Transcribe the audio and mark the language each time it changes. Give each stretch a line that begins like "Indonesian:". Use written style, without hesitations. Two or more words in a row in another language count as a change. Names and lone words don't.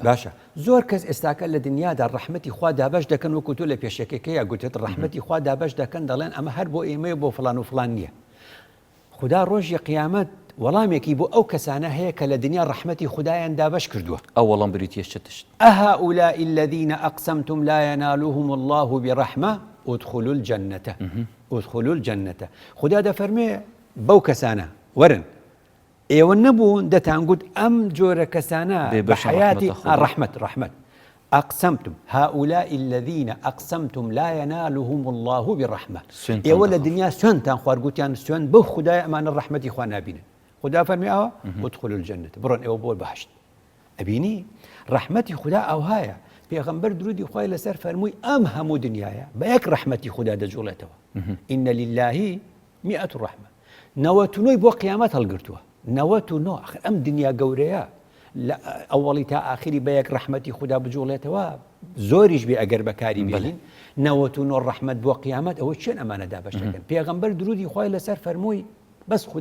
Central Kurdish: باشە زۆر کەس ئێستاکە لە دنیادا ڕەحمەتی خوا دابەش دەکەن وەکو تۆ لە پێشەکەیە گوتێت ڕەحمەتی خوا دابەش دەکەن دەڵێن ئەمە هەر بۆ ئێمە بۆ فڵان و فڵان نییە خدا ڕۆژی قیامەت وەڵامێکی بۆ ئەو کەسانە هەیە کە لە دنیا ڕەحمەتی خدایان دابەش کردووە ئەو وەڵام بریتیە چتشت
Arabic: ئەهؤلاء الذين أقسمتم لا ينالهم الله برحمة ادخلوا الجنة
Central Kurdish: خدا دەفەرمێ بەو کەسانە وەرن ئێوە نەبوون دەتانگوت ئەم جۆرە کەسانە بە حیاتی ڕەحمەت
Arabic: أقسمتم هؤلاء الذين أقسمتم لا ينالهم الله برحمة
Central Kurdish: ئێوە لە دنیا سوێنتان خواردگوتیان سوێن بەو خدای ئەمانە ڕەحمەتی خوا نابینن خدا فەرمی ئەوە ادخلوا الجنة بڕۆن ئێوە بۆ بەهشت ئەبینی ڕەحمەتی خدا ئەوهایە پێغەمبەر درودی خوای لەسەر فەرمووی ئەم هەموو دنیاە بە یەک ڕەحمەتی خدا دەجوڵێتەوە ئین لله 100 ڕەحمە 99 بۆ قیامەت هەڵگرتووە 99 ئەم دنیا گەورەیە لە ئەوڵی تا ئاخری بە یەک ڕەحمەتی خدا بجوڵێتەوە زۆریش بێ ئەگەر بەکاری بێنین 99 ڕەحمەت بۆ قیامەت ئەوە چێن ئەمانە دابەش دەکەن پێغەمبەر درودی خوای لەسەر فەرمووی بەس